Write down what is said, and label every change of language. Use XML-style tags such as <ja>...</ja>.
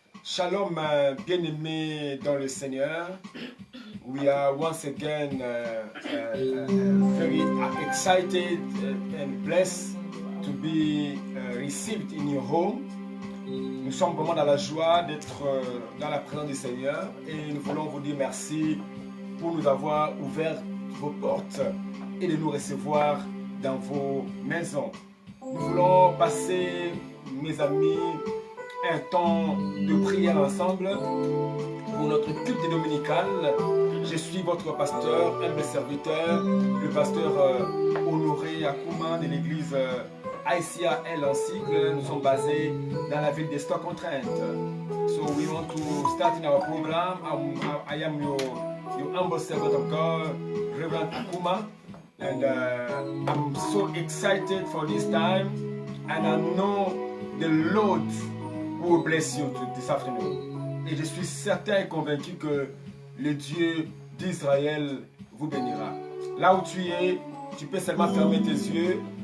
<fr>Shalom, bien-aimés dans le Seigneur.</fr> <en>We are once again very excited and blessed to be received in your home.</en> <fr>Nous sommes vraiment dans la joie d'être dans la présence du Seigneur et nous voulons vous dire merci pour nous avoir ouvert vos portes et de nous recevoir dans vos maisons. Nous voulons passer, mes amis, un temps de prière ensemble pour notre culte dominical. Je suis votre pasteur, humble serviteur, le pasteur Honoré Akuma de l'église ICAL en sigle. Nous sommes basés dans la ville de Stoke-on-Trent.</fr> <en>So we want to start in our program. I am your humble servant of God, Reverend Akuma, and I'm so excited for this time, and I know the Lord will bless you this afternoon.</en> <fr>Et je suis certain et convaincu que le Dieu d'Israël vous bénira. Là où tu es, tu peux seulement fermer tes yeux.</fr>